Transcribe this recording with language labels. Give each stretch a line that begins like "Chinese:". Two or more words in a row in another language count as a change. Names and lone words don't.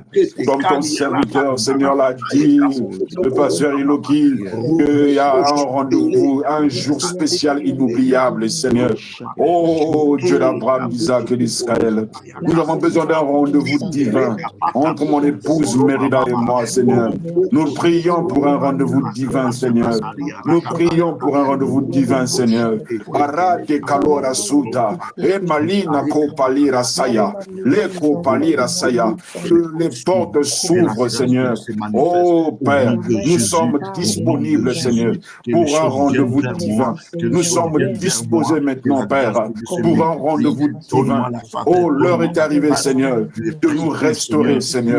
French: Comme ton serviteur, Seigneur, l'a dit, le pasteur Iloki, qu'il y a un rendez-vous, un jour spécial inoubliable, Seigneur. Oh, Dieu d'Abraham, d'Isaac et d'Israël, nous avons besoin d'un rendez-vous divin entre mon épouse Mérida et moi, Seigneur. Nous prions pour un rendez-vous divin, Seigneur. Nous prions pour un rendez-vous divin, Seigneur. Arate kalora suta, et malina kopalira saya, les kopalira saya. Que les portes s'ouvrent, Seigneur. Oh Père, nous sommes disponibles, Seigneur, pour un rendez-vous divin. Nous sommes disposés maintenant, Père, pour un rendez-vous divin. Oh, l'heure est arrivée, Seigneur, de nous restaurer, Seigneur.